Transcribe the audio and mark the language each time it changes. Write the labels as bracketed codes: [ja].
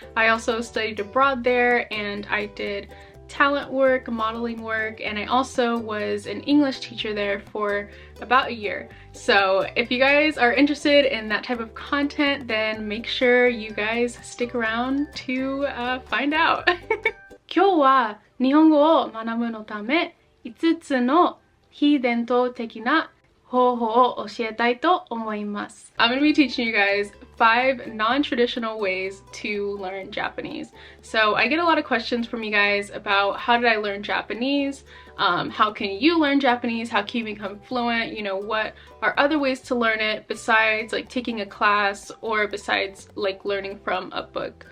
[en] I also studied abroad there and I did talent work, modeling work, and I also was an English teacher there for about a year. So if you guys are interested in that type of content, then make sure you guys stick around to find out. [ja] 今日は日本語を学ぶのため5つの非伝統的な方法を教えたいと思います。 [en] I'm going to be teaching you guys 5 non-traditional ways to learn Japanese. So I get a lot of questions from you guys about how did I learn Japanese, how can you learn Japanese, how can you become fluent, you know, what are other ways to learn it besides like taking a class or besides like learning from a book.